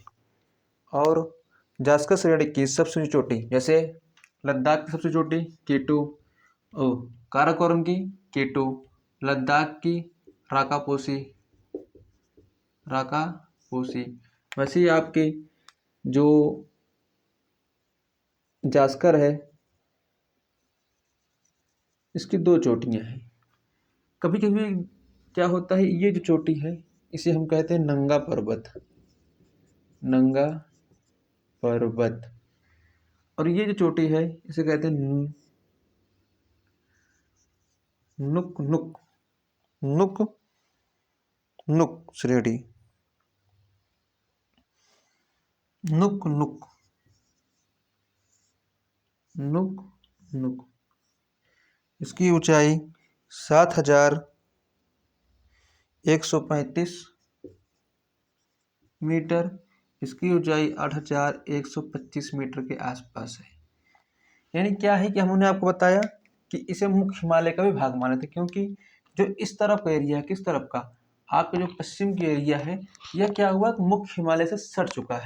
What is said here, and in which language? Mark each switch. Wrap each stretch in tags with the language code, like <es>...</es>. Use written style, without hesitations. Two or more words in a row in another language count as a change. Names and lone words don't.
<hi>और जास्कर श्रेणी की सबसे ऊंची चोटी, जैसे लद्दाख की सबसे चोटी K2, काराकोरम की K2, लद्दाख की राकापोसी, वैसे ही आपके जो जास्कर है, इसकी 2 चोटियां हैं। कभी कभी क्या होता है, ये जो चोटी है इसे हम कहते हैं नंगा पर्वत, नंगा पर्वत। और ये जो चोटी है इसे कहते हैं नुक नुक नुक नुक श्रेणी, नुक नुक नुक नुक। इसकी ऊंचाई 7135 मीटर, इसकी ऊंचाई 8125 मीटर के आसपास है। यानी क्या है कि हमने आपको बताया कि इसे मुख्य हिमालय का भी भाग माने थे, क्योंकि जो इस तरफ का एरिया है, किस तरफ का, आपका जो पश्चिम की एरिया है, यह क्या हुआ, मुख्य हिमालय से सट चुका है।</hi>